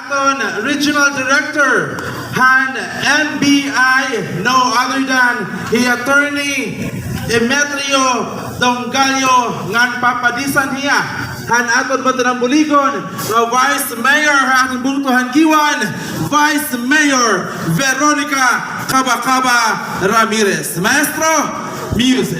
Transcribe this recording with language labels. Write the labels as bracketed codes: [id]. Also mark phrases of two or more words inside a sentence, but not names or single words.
[war] aton [en] Regional Director [war] han NBI, [en] no other than the Attorney [war] Demetrio Dongalio ngan papadisan hiya han aton Batanang Buligon na [en] Vice Mayor [war] aton Bungtuhan Giwan, [en] Vice Mayor [war] Veronica Cabacaba Ramirez. [en] Maestro, music.